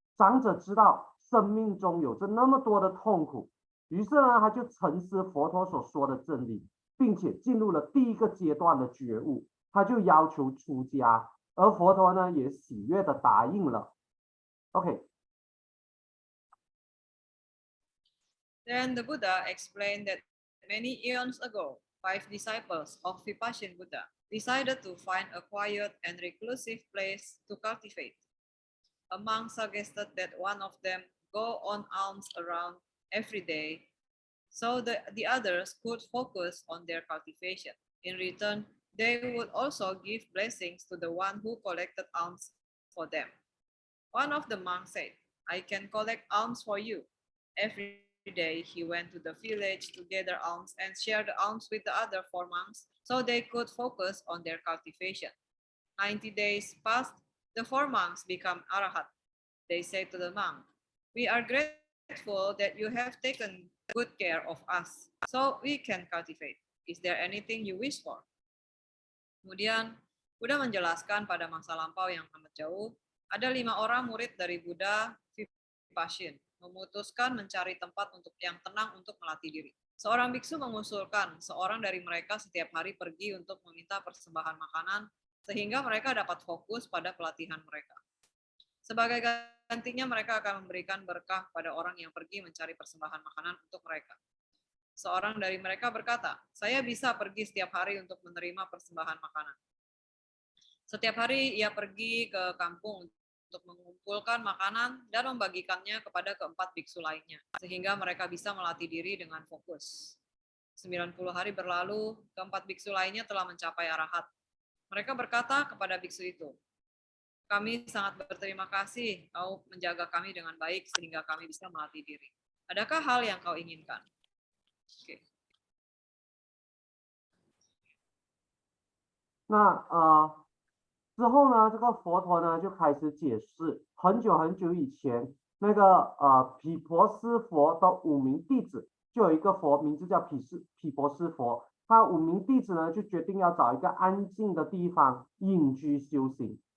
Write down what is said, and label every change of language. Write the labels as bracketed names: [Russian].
[Chinese] 长者知道生命中有着那么多的痛苦，于是呢，他就沉思佛陀所说的真理，并且进入了第一个阶段的觉悟，他就要求出家，而佛陀呢也喜悦的答应了。 OK， [English] Then the Buddha explained that many eons ago, 5 disciples of Vipassana Buddha decided to find a quiet and reclusive place to cultivate. A monk suggested that one of them go on alms around every day so the others could focus on their cultivation. In return, they would also give blessings to the one who collected alms for them. One of the monks said, I can collect alms for you. Every day he went to the village to gather alms and share the alms with the other 4 monks so they could focus on their cultivation. 90 days passed, the 4 monks became arahat. They said to the monk, we are grateful that you have taken good care of us, so we can cultivate. Is there anything you wish for? [Indonesian] Kemudian Buddha menjelaskan pada masa lampau yang amat jauh, ada 5 orang murid dari Buddha Vipassana memutuskan mencari tempat yang tenang untuk melatih diri. Seorang biksu mengusulkan seorang dari mereka setiap hari pergi untuk meminta persembahan makanan sehingga mereka dapat fokus pada pelatihan mereka. Sebagai gantinya mereka akan memberikan berkah pada orang yang pergi mencari persembahan makanan untuk mereka. Seorang dari mereka berkata, saya bisa pergi setiap hari untuk menerima persembahan makanan. Setiap hari ia pergi ke kampung untuk mengumpulkan makanan dan membagikannya kepada keempat biksu lainnya, sehingga mereka bisa melatih diri dengan fokus. 90 hari berlalu, keempat biksu lainnya telah mencapai arahat. Mereka berkata kepada biksu itu, kami sangat berterima kasih kau menjaga kami dengan baik sehingga kami bisa melatih diri. Adakah hal yang kau inginkan? Oke. [Chinese] 那之后呢，这个佛陀呢就开始解释，很久很久以前，那个毗婆尸佛的5名弟子，就有一个佛名字叫毗婆尸佛，他5名弟子呢就决定要找一个安静的地方隐居修行。